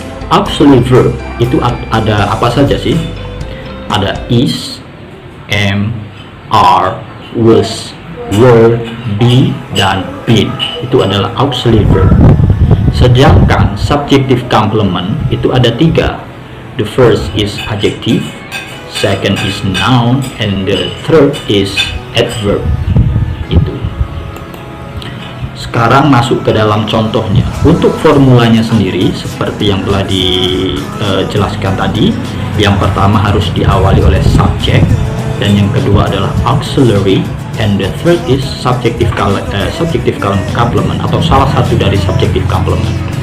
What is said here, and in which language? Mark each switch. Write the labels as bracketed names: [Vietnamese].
[Indonesian] Auxiliary verb itu ada apa saja sih? Ada is, am, are, was, were, be, dan been. Itu adalah auxiliary verb. Sedangkan subjective complement itu ada 3. [English] The first is adjective, second is noun, and the third is adverb. [Indonesian] Itu. Sekarang masuk ke dalam contohnya. Untuk formulanya sendiri seperti yang telah dijelaskan tadi, yang pertama harus diawali oleh subject, dan yang kedua adalah auxiliary, [English] and the third is subjective complement [Indonesian] atau salah satu dari subjective complement.